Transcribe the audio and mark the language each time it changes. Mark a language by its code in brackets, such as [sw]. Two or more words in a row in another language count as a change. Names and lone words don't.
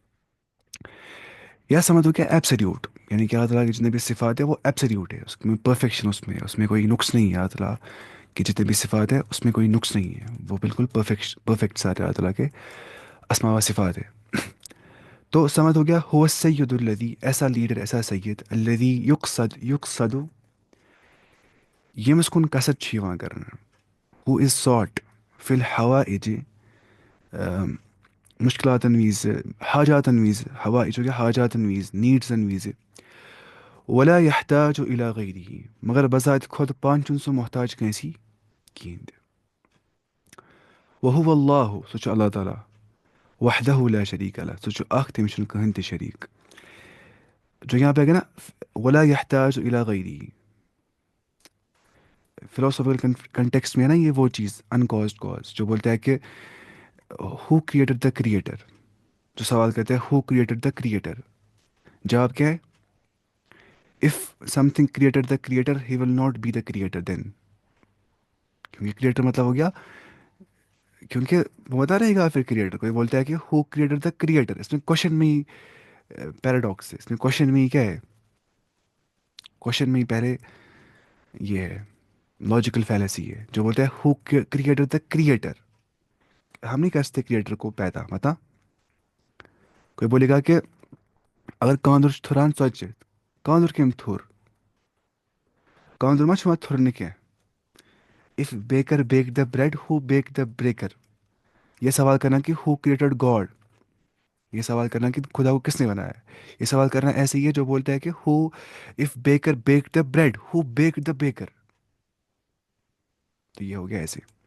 [ur] یا سمجھ ہو گیا ایبسلیوٹ، یعنی کہ اللہ تعالیٰ کی جتنے بھی صفات ہے وہ ایبسلیوٹ ہے، اس میں پرفیکشن، اس میں کوئی نقص نہیں ہے. اللہ تعالیٰ کی جتنے بھی صفات ہے اس میں کوئی نقص نہیں ہے، وہ بالکل پرفیکٹ سارے اللہ تعالیٰ کے اسماء و صفات ہے. تو سمجھ ہو گیا [ks] ہو [ar] السید الذی، [ur] ایسا لیڈر، ایسا سید، [ar] الذی یقصد [ks] یمس کن قصد چھ یوان کرنا، [en] who is sought [ar] فی الحوائج، [ks] مشکلاتن ویز، حاجاتن ویز، [ur] حوائج ہو گیا [ks] حاجاتن ویز، نیڈزن ویز، [ar] ولا یحتاج الی غیرہ، [ur] مگر بذات خود [ks] پان چن سو محتاج کنسی کہین تہ. [ar] وہو اللہ، [ks] سو چھ اللہ تعالیٰ، [ar] وحدہ لا شریک لہ، [ks] سو چھ اخ، تمس چھنہ کہین تہ شریک. [ur] جو یہاں پہ ہے نا [ar] ولا یحتاج الی غیرہ، [en] philosophical context [ur] میں ہے نا یہ وہ چیز [en] uncaused cause, [ur] جو بولتا ہے کہ [en] who created the creator. [ur] جو سوال کرتے ہیں [en] who created the creator, [ur] جواب کیا ہے؟ [en] if something created the creator he will not be the creator then. [ur] کیونکہ کریٹر مطلب ہو گیا، کیونکہ وہ بتا رہے گا پھر کریٹر. کوئی بولتا ہے کہ [en] who created the creator, [ur] اس میں کوشچن میں ہی پیراڈاکس ہے، اس میں کوشچن میں ہی کیا ہے، کوشچن میں ہی پہلے یہ ہے [en] logical fallacy [ur] ہے، جو بولتا ہے [en] who created the creator. [ur] ہم نہیں کر سکتے کریٹر کو پیدا متا. کوئی بولے گا کہ اگر [ks] کاندر تھران ژۄچہِ، کاندر کم تھور، کاندر ما چھُ تھرنہ کینٛہہ. [en] if baker bake the bread who bake the breaker. [ur] یہ سوال کرنا کہ [en] who created God, [ur] یہ سوال کرنا کہ خدا کو کس نے بنایا. یہ سوال کرنا ایسے ہی ہے جو بولتا ہے کہ [en] who if baker bake the bread who bake the baker. [ur] تو یہ ہو گیا ایسے.